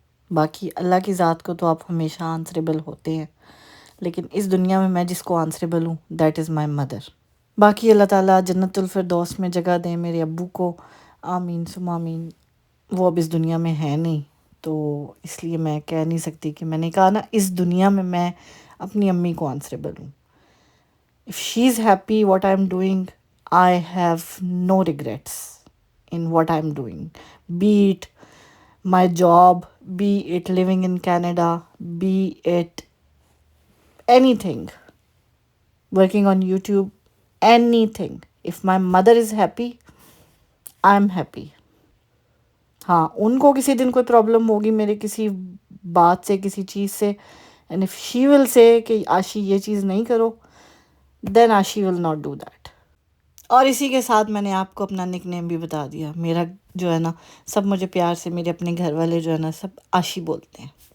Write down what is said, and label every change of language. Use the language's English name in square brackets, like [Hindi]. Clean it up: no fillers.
[Urdu] باقی اللہ کی ذات کو تو آپ ہمیشہ آنسریبل ہوتے ہیں، لیکن اس دنیا میں جس کو آنسریبل ہوں [English] That is my mother. [Urdu] باقی اللہ تعالیٰ جنت الفردوس میں جگہ دیں میرے ابو کو، آمین ثم آمین. وہ اب اس دنیا میں ہے نہیں، تو اس لیے میں کہہ نہیں سکتی کہ میں نے کہا نا اس دنیا میں اپنی امی کو آنسریبل ہوں. [English] If she's happy what I'm doing, I have no regrets in what I'm doing. Be it my job, be it living in Canada, be it anything, working on YouTube, anything. If my mother is happy, I'm happy. [Urdu] ہاں ان کو کسی دن کوئی problem ہوگی میرے کسی بات سے، کسی چیز سے، [English] and if she will say [Urdu] کہ آشی یہ چیز نہیں کرو، [English] Then آشی will not do that. [Urdu] اور اسی کے ساتھ میں نے آپ کو اپنا نک نیم بھی بتا دیا. میرا جو ہے نا سب مجھے پیار سے، میرے اپنے گھر والے جو ہے نا سب آشی بولتے ہیں.